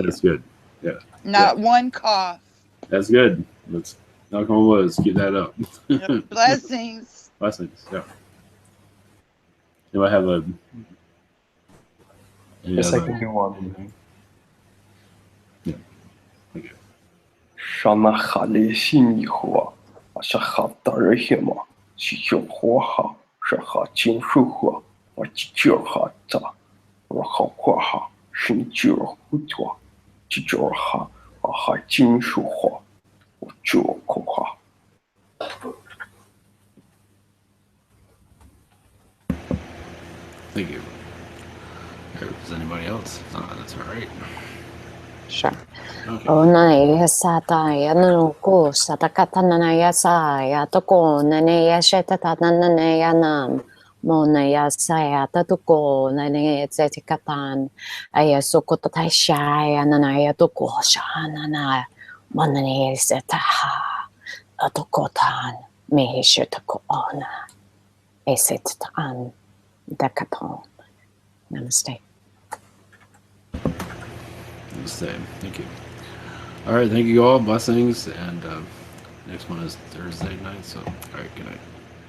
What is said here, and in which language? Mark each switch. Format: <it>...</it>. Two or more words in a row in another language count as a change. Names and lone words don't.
<en>That's good. Yeah. Not one cough. That's good. Let's knock on wood. Let's keep that up. Blessings. Blessings. Yeah. Do I have a? Yes, I can do one. Yeah. Okay. Shana khali sini hua, asha khatar hema, shiyo hua ha, shaha chin shu hua, wa chichur ha ta, raha hua ha, shin jur hutwa, chichur ha, aha chin shu hua, wa jur ko ha. Thank you. Is anybody else? That's all right. Sure. Onaya sataya nuku satakatanaya saya toko nanaya shetatanaya nam monaya saya tatuko nanaya zetikatan aya sokotashaya nanaya toko shanana monaya setaha atokotan mehishutako ona esetan dekaton. Namaste. Namaste. Thank you. All right. Thank you all. Blessings. And next one is Thursday night. So, all right. Good night.</en>